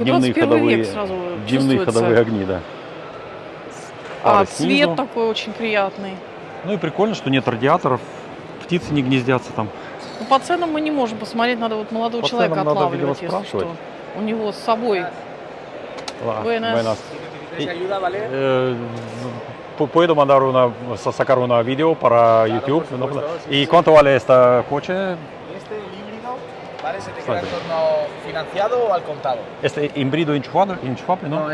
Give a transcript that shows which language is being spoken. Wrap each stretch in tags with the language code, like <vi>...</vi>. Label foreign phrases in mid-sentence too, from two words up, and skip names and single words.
<ru>Дневные 21 век ходовые- сразу Дневные чувствуется. ходовые огни, да. А Фары цвет снизу. такой очень приятный. Ну и прикольно, что нет радиаторов, птицы не гнездятся там. Ну, по ценам мы не можем посмотреть, надо вот молодого По человека ценам надо, отлавливать, видимо, если что. спрашивать. У него с собой.</ru> <es>Buenas. Puedo mandar sacar una video para YouTube. ¿Y cuánto vale esta coche? Este, el híbrido, ¿vale? Se te queda en torno financiado o al contado. Este híbrido enchufable, ¿no?</es>